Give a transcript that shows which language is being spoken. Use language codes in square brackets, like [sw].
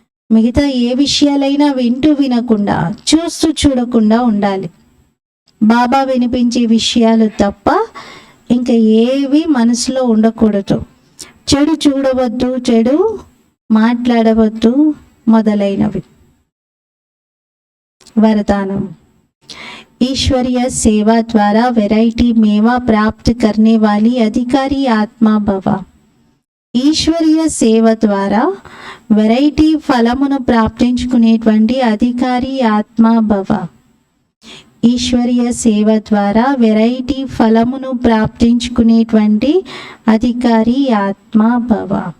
[te] మిగతా ఏ విషయాలైనా వింటూ వినకుండా, చూస్తూ చూడకుండా ఉండాలి. బాబా వినిపించే విషయాలు తప్ప ఇంకా ఏవి మనసులో ఉండకూడదు. చెడు చూడవద్దు, చెడు మాట్లాడవద్దు మొదలైనవి. [hi] वरदानम, ईश्वरीय सेवा द्वारा वैरायटी मेवा प्राप्त करने वाली अधिकारी आत्मा भव. [te] ఈశ్వరీయ సేవ ద్వారా వెరైటీ ఫలమును ప్రాప్తించుకునేటువంటి అధికారి ఆత్మ భవ. ఈశ్వరీయ సేవ ద్వారా వెరైటీ ఫలమును ప్రాప్తించుకునేటువంటి అధికారి ఆత్మ భవ.